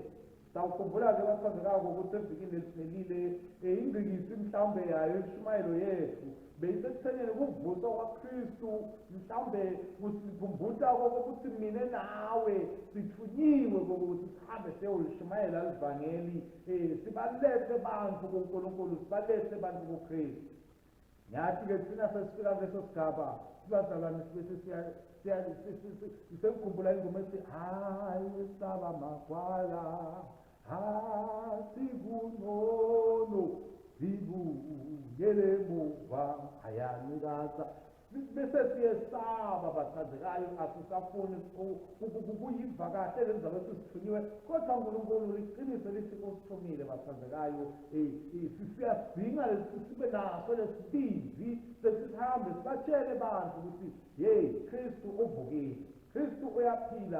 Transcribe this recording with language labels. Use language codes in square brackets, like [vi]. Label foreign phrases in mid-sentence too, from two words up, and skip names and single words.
[zu] Sawukhumbula-ke bathandekayo ukuthi evikini eliphelile ingcikisi mhlawumbe yayo imshumayelo yethu beyisekuthengeni kuvusa kwaKristu, mhlawumbe kusikhumbuza ukuthi mina nawe sithunyiwe kokuthi sihambe siyolishumayela livangeli, sibalethe bantu kuNkulunkulu, sibalethe bantu kuKristu. Nyathi-ke thina sesifika kuleso sigaba sibazalwane sisekukhumbula ingoma ethi hayi saba magwala asikunono zibuyele muva ayanikasa bese siyesaba bathandekayo, asisafuni ukuyiva kahle le ndaba esisithunyiwe, kodwa uNkulunkulu iqiniso lithi kusithumile bathandekayo, siyadinga sibe naso lesibindi sesihambe sibatshele bantu ukuthi Kristu uvukile, Kristu uyaphila.